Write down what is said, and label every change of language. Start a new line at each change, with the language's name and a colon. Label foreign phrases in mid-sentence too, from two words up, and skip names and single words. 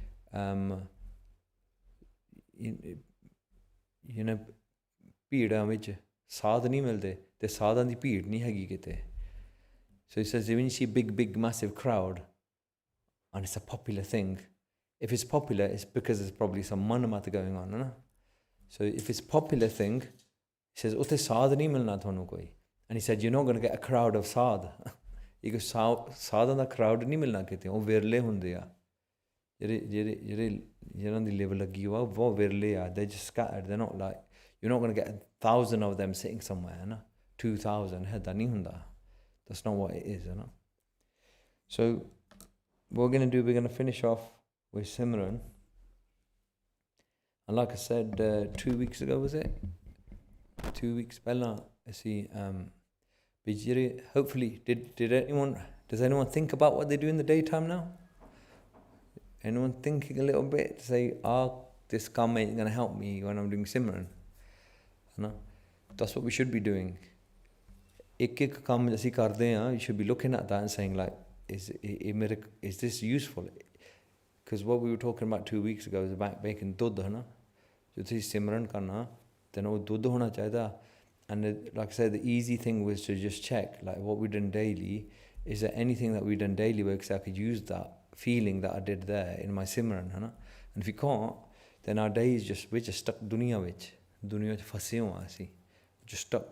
English: you know
Punjabi: ਭੀੜਾਂ ਵਿੱਚ ਸਾਧ ਨਹੀਂ ਮਿਲਦੇ ਤੇ ਸਾਧਾਂ ਦੀ ਭੀੜ ਨਹੀਂ ਹੈਗੀ ਕਿਤੇ
English: so he says when you see big massive crowd and it's a popular thing if it's popular it's because there's probably some manamat going on no? so if it's popular thing he says
Punjabi: ਉੱਥੇ ਸਾਧ ਨਹੀਂ ਮਿਲਣਾ ਤੁਹਾਨੂੰ ਕੋਈ
English: and he said you're not going to get a crowd of sadh he goes
Punjabi: ਸਾਧਾਂ ਦਾ crowd ਨਹੀਂ ਮਿਲਣਾ ਕਿਤੇ ਉਹ ਵਿਰਲੇ ਹੁੰਦੇ ਆ ਜਿਹਨਾਂ ਦੀ ਲਿਵ ਲੱਗੀ ਹੋਆ ਉਹ ਵਿਰਲੇ ਆ
English: they just scattered they're not like you're not going to get 1,000 of them sitting somewhere na 2,000
Punjabi: ਏਦਾਂ ਨਹੀਂ ਹੁੰਦਾ
English: that's not what it is you know so what we're going to do we're going to finish off with Simran and like I said 2 weeks ago was it 2 weeks
Punjabi: ਪਹਿਲਾਂ ਅਸੀਂ
English: hopefully does anyone think about what they do in the daytime now anyone thinking a little bit to say this ਕੰਮ ain't going to help me when I'm doing Simran that's what we should be doing
Punjabi: ਇੱਕ ਕੰਮ ਅਸੀਂ ਕਰਦੇ ਹਾਂ
English: you should be looking at that and saying like is this useful because what we were talking about 2 weeks ago is about making
Punjabi: ਦੁੱਧ ਜੋ ਤੁਸੀਂ ਸਿਮਰਨ ਕਰਨਾ
English: then
Punjabi: ਉਹ ਦੁੱਧ ਹੋਣਾ ਚਾਹੀਦਾ
English: and like I said the easy thing was to just check like what we're doing daily is there anything that we've done daily where I could use that feeling that I did there in my Simran, and if we can't, then our days we're just stuck
Punjabi: ਦੁਨੀਆ ਵਿੱਚ ਫਸੇ ਹੋ ਅਸੀਂ,
English: just stuck.